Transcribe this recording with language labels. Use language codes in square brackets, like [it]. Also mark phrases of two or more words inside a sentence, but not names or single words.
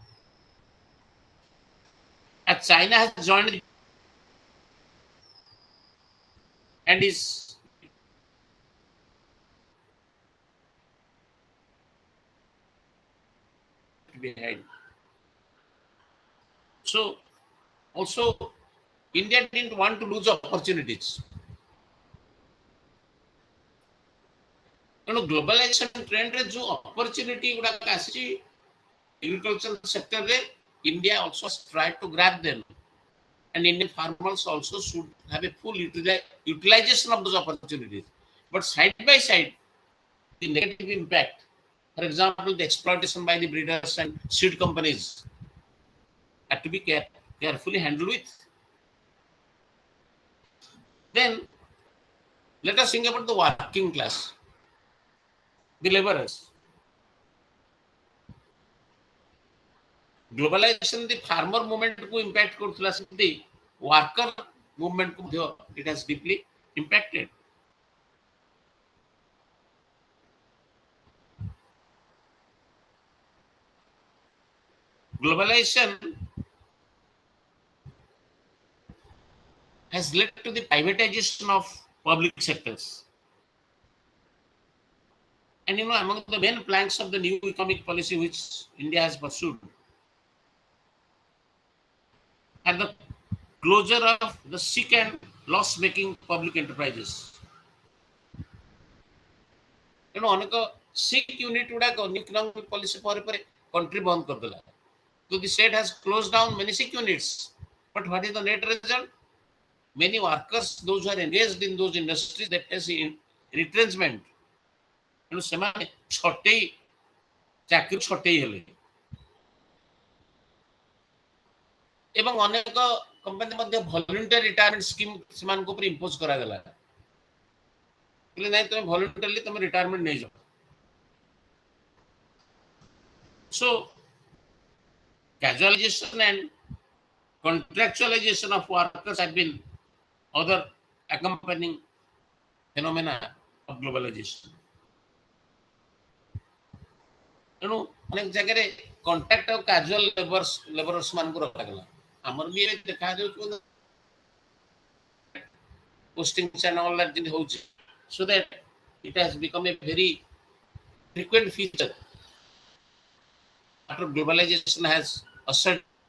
[en] As China has joined and is behind. So also India didn't want to lose opportunities. [or] ତେଣୁ ଗ୍ଲୋବାଲାଇଜେସନ ଟ୍ରେଣ୍ଡରେ ଯୋଉ ଅପରଚ୍ୟୁନିଟି ଗୁଡାକ ଆସିଛି [en] agricultural sector ରେ, India also tried to grab them, and Indian farmers also should have a full utilization of those opportunities. But side by side, the negative impact, for example, the exploitation by the breeders and seed companies, had to be carefully handled with. Then let us think about the working class, the laborers. Globalization, the farmer movement को impact [or] କରୁଥିଲା, ସେମିତି [en] worker movement को ମଧ୍ୟ it has deeply impacted. Globalization has led to the privatization of public sectors. And you know, among the main planks of the new economic policy which India has pursued are the closure of the sick and loss-making public enterprises. You know, ଅନେକ sick unit ଗୁଡାକ new economic policy [or] ପରେ ପରେ [en] country [or] ବନ୍ଦ କରିଦେଲା. [en] So the state has closed down many sick units. But what is the net result? Many workers, those who are engaged in those industries, that has in retrenchment. [or] ତେଣୁ ସେମାନେ ଛଟେଇ ଚାକିରି ଛଟେଇ ହେଲେ ଏବଂ ଅନେକ କମ୍ପାନୀ ମଧ୍ୟ [en] voluntary retirement scheme [or] ସେମାନଙ୍କ ଉପରେ ଇମ୍ପୋଜ କରାଗଲା, କହିଲେ ନାଇଁ ତମେ ଭଲ୍ୟୁଣ୍ଟାରୀଲି ତମେ ରିଟାୟାରମେଣ୍ଟ ନେଇଯାଅ. [en] So casualization and contractualization of workers have been other accompanying phenomena of globalization. [or] ତେଣୁ ଅନେକ ଜାଗାରେ କଣ୍ଟ୍ରାକ୍ଟ ଆଉ [en] casual laborers [or] ମାନଙ୍କୁ ରଖାଗଲା. ଆମର ବି ଏବେ ଦେଖାଯାଉଛି [en] postings and all that ହଉଛି, so that it has become a very frequent feature after globalization has asserted.